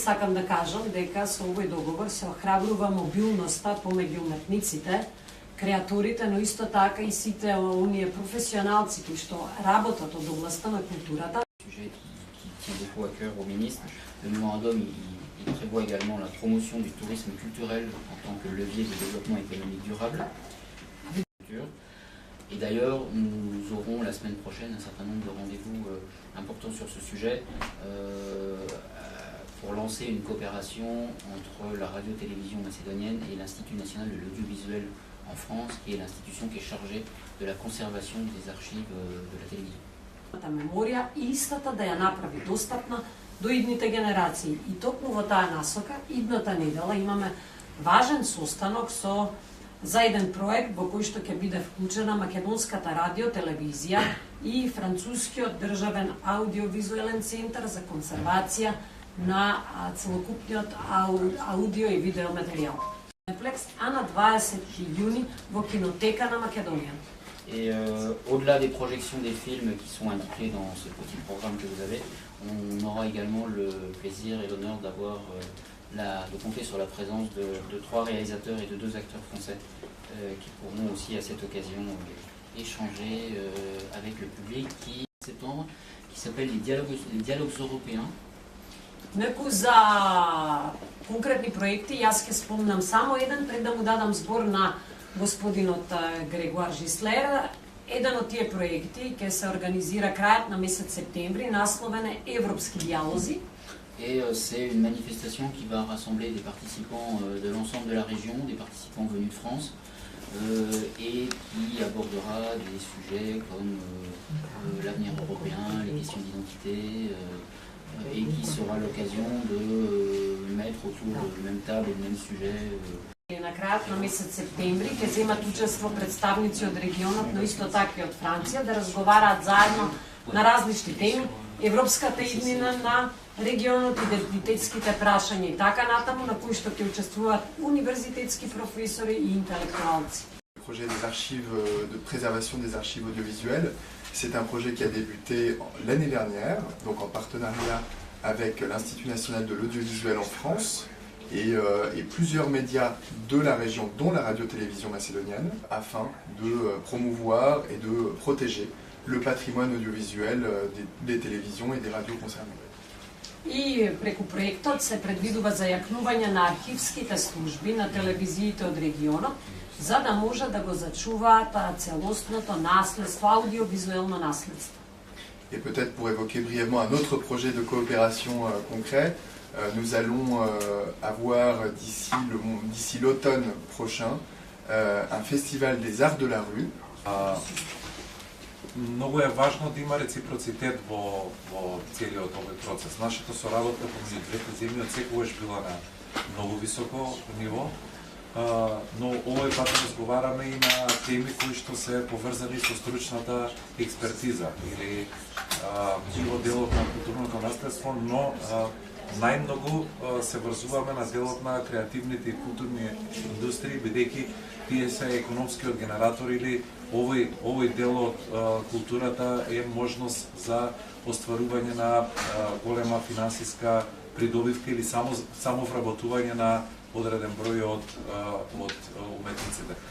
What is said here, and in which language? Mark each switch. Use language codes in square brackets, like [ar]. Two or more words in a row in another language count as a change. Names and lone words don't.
[mk] Сакам да кажам дека со овој договор се охрабрува мобилноста помеѓу уметниците, креаторите, но исто така и сите оние професионалци кои што работат од областта на културата. [fr] Sujet qui tient beaucoup à cœur au ministre. Le mémorandum il prévoit également la promotion du tourisme culturel en tant que levier de développement économique durable. Et d'ailleurs, nous aurons la semaine prochaine un certain nombre de rendez-vous importants sur ce sujet pour lancer une coopération entre la radio-télévision macédonienne et l'Institut national de l'audiovisuel en France, qui est l'institution qui est chargée de la conservation des archives de la télévision. [mk] Меморија и истата да ја направи достапна до идните генерации. И токму во таа насока, идната недела имаме важен состанок за еден проект во кој што ќе биде вклучена македонската радио, телевизија и францускиот државен аудиовизуелен центар за консервација на целокупниот аудио и видео материјал. А на 20 јуни во кинотека на Македонија. [fr] Et au-delà des projections des films qui sont indiqués dans ce petit programme que vous avez, on aura également le plaisir et l'honneur d'avoir de compter sur la présence de 3 réalisateurs et de 2 acteurs français qui pourront aussi à cette occasion échanger avec le public qui septembre, qui s'appelle les dialogues européens. [mk] Неку за конкретни проекти, јас ќе спомнам само еден пред да му дадам збор на господинот Грегуар Жислер. Еден од тие проекти ќе се организира крајот на месец септември, насловен е Европски диалози. [fr] Et c'est une manifestation qui va rassembler des participants de l'ensemble de la région, des participants venus de France, et qui abordera des sujets comme l'avenir européen, les questions d'identité, et qui sera l'occasion de mettre autour de la même table et du même sujet. [mk] На крајот на месец септември ќе земат учество представници од регионот, но исто така и од Франција, да разговараат заедно на различни теми, европската иднина на регионот, идентитетските прашања и така натаму, на кои што ќе учествуваат универзитетски професори и интелектуалци. [fr] Le projet des archives, de préservation des archives audiovisuelles, c'est un projet qui a débuté l'année dernière, donc en partenariat avec l'Institut national de l'audiovisuel en France et plusieurs médias de la région, dont la radio-télévision macédonienne, afin de promouvoir et de protéger le patrimoine audiovisuel des télévisions et des radios concernées. [mk] И преку проектот се предвидува зајакнување на архивските служби на телевизиите од регионот, за да може да го зачуваат целостното наследство, аудиовизуелно наследство. [fr] Et peut-être pour évoquer brièvement un autre projet de coopération concret, nous allons avoir d'ici l'automne prochain un festival des arts de la rue. [mk] Многу е важно да има реципроцитет во целиот овој процес. Нашата соработка помеѓу двете земји отсекогаш била на многу високо ниво, но овој пат разговараме и на теми кои што се поврзани со стручната експертиза или делот на културното наследство, но најмногу се врзуваме на делот на креативните и културни индустрии, бидејќи тие се економскиот генератор или овој дел од културата е можност за остварување на голема финансиска придобивка или само вработување на одреден број од уметниците.